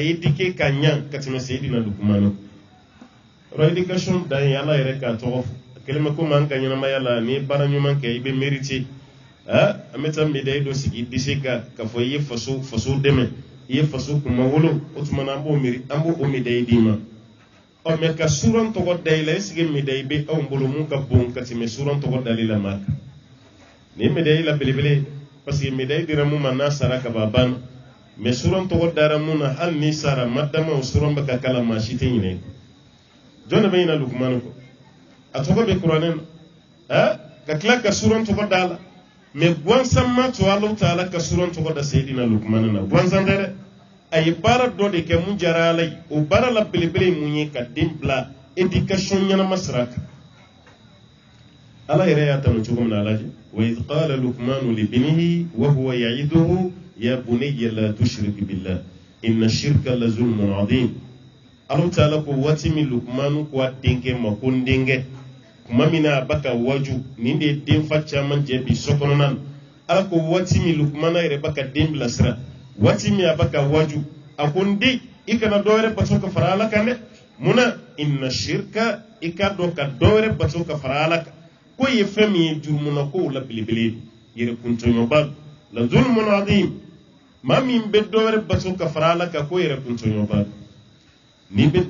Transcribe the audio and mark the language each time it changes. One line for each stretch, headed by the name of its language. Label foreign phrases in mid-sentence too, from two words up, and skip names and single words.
Bambara: éduquer ka ɲa ka tɛmɛ Seydina Lukman kan éducation dan ye Ala yɛrɛ k'a tɔgɔ fɔ kɛlɛma ko an ka ɲɛnamaya la ni baara ɲuman kɛ i bɛ mériter an bɛ taa médaille dɔ sigi dise ka fɔ i ye faso dɛmɛ i ye faso kunma wolo o tuma na an b'o médaille d'i ma mais ka suran tɔgɔ da i la
French: est-ce que médaille
Bambara: bɛ anw bolo mun ka bon ka tɛmɛ suran tɔgɔ dali la maa kan nin médaille la belebele
French: parce que médaille
Bambara: dira mun ma n'a sara ka ban banna mais suran tɔgɔ dara mun na hali ni sara madama o suran bɛ ka kala maa si tɛ ɲinɛ jɔn de bɛ ɲinɛ Lukman kɔ a tɔgɔ bɛ kuranɛ na ka tila ka suran tɔgɔ da la mais gansan ma to Ala Taala ka suran tɔgɔ da Seydina Lukman na gansan tɛ dɛ a ye baara dɔ de kɛ mun diyara Ala ye o baara la belebele mun ye ka den bila éducation ɲɛnama sira kan Ala yɛrɛ y'a tanu cogo min na a lajɛ
Arabic: وإذ قال لقمان لابنه وهو يعظه يا بني لا تشرك بالله إن الشرك لظلم عظيم
Bambara: Ala Taala ko waati min Lukmanu ko a denkɛ ma ko n denkɛ kuma min na a b'a ka waju nin de ye denfa caman jɛ bi so kɔnɔna na Ala ko waati min Lukmana yɛrɛ b'a ka den bilasira waati min a b'a ka waju a ko n den i kana dɔ wɛrɛ bato ka fara Ala kan dɛ munna
Arabic: إن الشرك
Bambara: i ka dɔn ka dɔ wɛrɛ bato ka fara Ala kan ko ye fɛn min ye jurumuna kow la belebele yɛrɛ kuntɔɲɔba
Arabic: لظلم عظيم
Bambara: maa min bɛ dɔ wɛrɛ bato ka fara Ala kan ko yɛrɛ kuntɔɲɔba n'i bɛ